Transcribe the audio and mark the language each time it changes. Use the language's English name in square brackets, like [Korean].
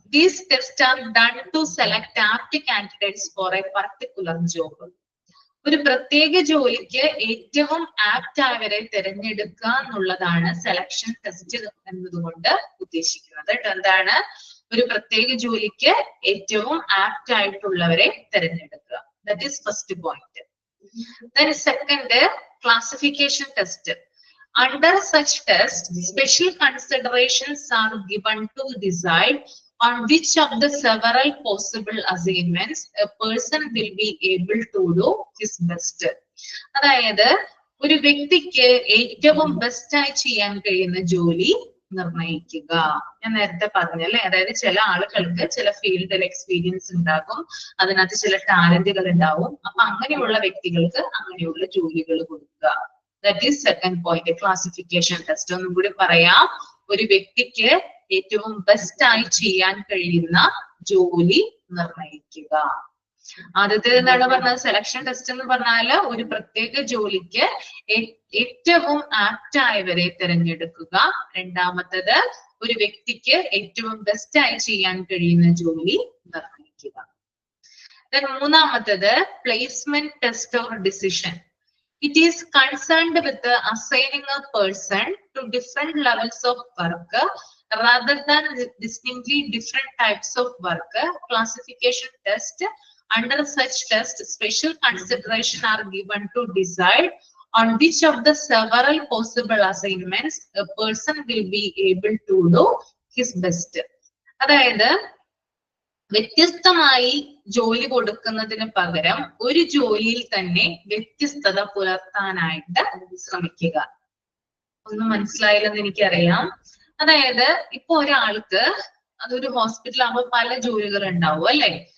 [English] These tests are done to select apt candidates for a particular job. [Malayalam] ഒരു പ്രത്യേക ജോലിക്ക് ഏറ്റവും ആപ്റ്റ് ആയവരെ തിരഞ്ഞെടുക്കുക എന്നുള്ളതാണ് സെലക്ഷൻ ടെസ്റ്റ് എന്നതുകൊണ്ട് ഉദ്ദേശിക്കുന്നത്. എന്താണ്? ഒരു പ്രത്യേക ജോലിക്ക് ഏറ്റവും ആപ്റ്റ് ആയിട്ടുള്ളവരെ തിരഞ്ഞെടുക്കുക. [English] That is first point. Then second, classification test. Under such test, special considerations are given to decide on which of the several possible assignments a person will be able to do his best. [Malayalam] അതായത് ഒരു വ്യക്തിക്ക് ഏറ്റവും best ആയി ചെയ്യാൻ കഴിയുന്ന ജോലി നിർണയിക്കുക. ഞാൻ നേരത്തെ പറഞ്ഞല്ലേ, അതായത് ചില ആളുകൾക്ക് ചില ഫീൽഡിൽ എക്സ്പീരിയൻസ് ഉണ്ടാകും, അതിനകത്ത് ചില ടാലന്റുകൾ ഉണ്ടാവും. അപ്പൊ അങ്ങനെയുള്ള വ്യക്തികൾക്ക് അങ്ങനെയുള്ള ജോലികൾ കൊടുക്കുക. [English] That is second point, classification test. [Malayalam] ഒന്നും കൂടി പറയാം. ഒരു വ്യക്തിക്ക് ഏറ്റവും ബെസ്റ്റ് ആയി ചെയ്യാൻ കഴിയുന്ന ജോലി നിർണയിക്കുക. ആദ്യത്തേത് എന്താണ് പറഞ്ഞത്? സെലക്ഷൻ ടെസ്റ്റ് എന്ന് പറഞ്ഞാല് ഒരു പ്രത്യേക ജോലിക്ക് ഏറ്റവും ആപ്റ്റ് ആയവരെ തിരഞ്ഞെടുക്കുക. രണ്ടാമത്തത് ഒരു വ്യക്തിക്ക് ഏറ്റവും ബെസ്റ്റ് ആയി ചെയ്യാൻ കഴിയുന്ന ജോലി നിർണയിക്കുക. [English] മൂന്നാമത്തത് placement test or decision. It is concerned with assigning a person to different levels of work rather than distinctly different types of work. Classification test. Under such test, special consideration are given to decide on which of the several possible assignments a person will be able to do his best. [Malayalam] അതായത് വ്യത്യസ്തമായി ജോലി കൊടുക്കുന്നതിന് പകരം ഒരു ജോലിയിൽ തന്നെ വ്യത്യസ്തത പുലർത്താനായിട്ട് ശ്രമിക്കുക. ഒന്നും മനസ്സിലായില്ലെന്ന് എനിക്കറിയാം. അതായത് ഇപ്പൊ ഒരാൾക്ക് അതൊരു ഹോസ്പിറ്റൽ ആകുമ്പോൾ പല ജോലികൾ ഉണ്ടാവും അല്ലെ.